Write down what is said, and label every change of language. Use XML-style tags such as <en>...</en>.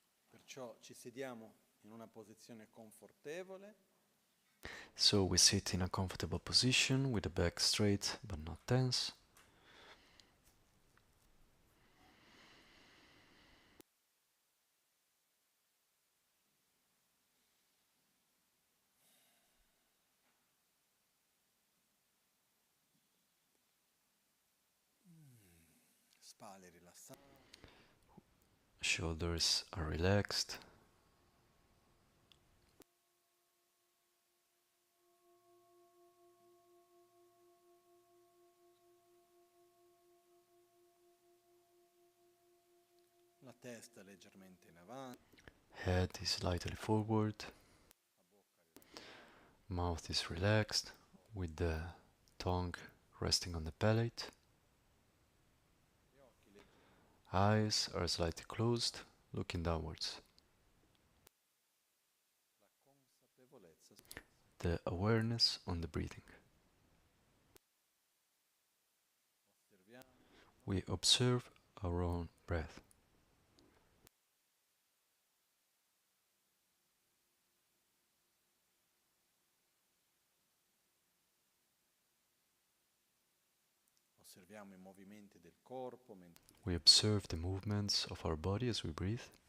<it>Perciò ci sediamo in una posizione confortevole.</it> <en>So we sit in a comfortable position with the back straight but not tense.</en> <it>Spalle rilassate.</it> <en>Shoulders are relaxed.</en> <it>La testa leggermente in avanti.</it> <en>Head is slightly forward. Mouth is relaxed with the tongue resting on the palate. Eyes are slightly closed, looking downwards. The awareness on the breathing. We observe our own breath.</en> <it>Osserviamo i movimenti del corpo.</it> <en>We observe the movements of our body as we breathe.</en>